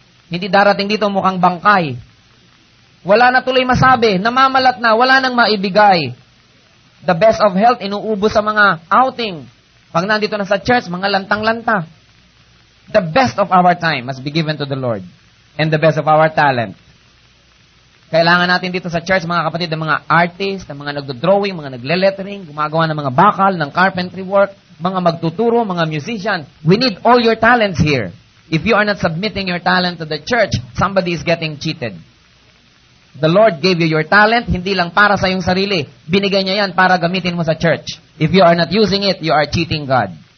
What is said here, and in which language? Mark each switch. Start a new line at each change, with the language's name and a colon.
Filipino: Hindi darating dito mukhang bangkay. Wala na tuloy masabi, namamalat na, wala nang maibigay.
English: The best of health,
Filipino: inuubos sa mga outing. Pag nandito na sa church, mga lantang-lanta.
English: The best of our time must be given to the Lord. And the best of our talent.
Filipino: Kailangan natin dito sa church, mga kapatid, ng mga artist, ng mga nagdo-drawing, mga nagle-lettering, gumagawa ng mga bakal, ng carpentry work, mga magtuturo, mga musician.
English: We need all your talents here. If you are not submitting your talent to the church, somebody is getting cheated. The Lord gave you your talent,
Filipino: hindi lang para sa iyong sarili. Binigay niya yan para gamitin mo sa church.
English: If you are not using it, you are cheating God.